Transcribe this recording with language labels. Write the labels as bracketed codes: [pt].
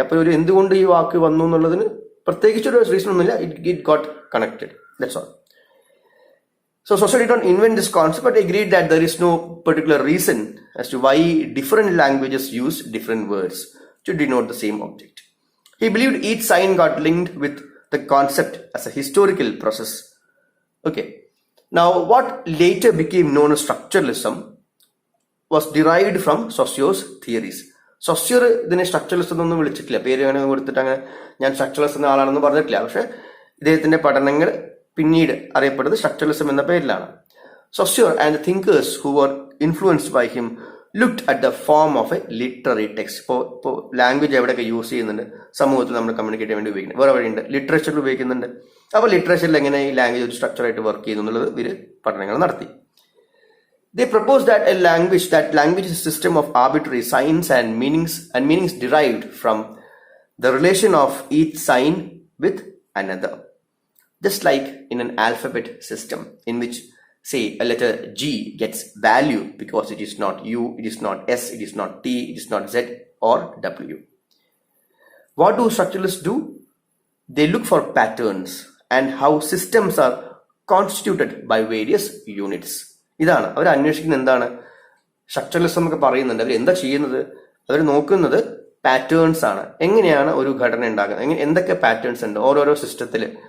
[ml] അപ്പോൾ ഒരു എന്തുകൊണ്ട് ഈ വാക്ക് വന്നു എന്നുള്ളതിന് പ്രത്യേകിച്ചൊരു റീസൺ ഒന്നുമില്ല. [en] It got connected. That's all. So Saussure did not invent this concept, but agreed that there is no particular reason as to why different languages use different words to denote the same object. He believed each sign got linked with the concept as a historical process. Okay. Now, what later became known as structuralism was derived from Saussure's theories. [ml] Saussure ഇതിനെ structuralism എന്നൊന്നും വിളിച്ചിട്ടില്ല. പേര് അങ്ങനെ കൊടുത്തിട്ട് അങ്ങനെ ഞാൻ structuralist എന്ന ആളാണെന്ന് പറഞ്ഞിട്ടില്ല. പക്ഷെ ഇദ്ദേഹത്തിന്റെ പഠനങ്ങൾ പിന്നീട് അറിയപ്പെടുന്നത് സ്ട്രക്ചറലിസം എന്ന പേരിലാണ്. [en] Saussure and the thinkers who were influenced by him looked at the form of a literary text. [ml] ഇപ്പോൾ ലാംഗ്വേജ് എവിടെയൊക്കെ യൂസ് ചെയ്യുന്നുണ്ട്, സമൂഹത്തിൽ നമ്മൾ കമ്മ്യൂണിക്കേറ്റ് ചെയ്യാൻ വേണ്ടി ഉപയോഗിക്കുന്നത് വേറെ വഴിയുണ്ട്, ലിറ്ററേച്ചറിൽ ഉപയോഗിക്കുന്നുണ്ട്. അപ്പോൾ ലിറ്ററേച്ചറിൽ എങ്ങനെ ഈ ലാംഗ്വേജ് ഒരു സ്ട്രക്ചറായിട്ട് വർക്ക് ചെയ്യുന്നു എന്നുള്ളത് ഇവർ പഠനങ്ങൾ നടത്തി. [en] They proposed that language is a system of arbitrary signs and meanings derived from the relation of each sign with another. Just like in an alphabet system in which, say, a letter G gets value because it is not U, it is not S, it is not T, it is not Z or W. What do structuralists do? They look for patterns and how systems are constituted by various units. [ml] ഇതാണ് അവർ അന്വേഷിക്കുന്നത്. എന്താണ് structuralism എന്നൊക്കെ പറയുന്നുണ്ട്. അവർ എന്താ ചെയ്യുന്നത്? അവർ നോക്കുന്നത് patterns ആണ്. എങ്ങനെയാണ് ഒരു ഘടന ഉണ്ടാകുന്നത്, എന്തൊക്കെ പാറ്റേൺസ് ഉണ്ട് ഓരോരോ സിസ്റ്റത്തിൽ.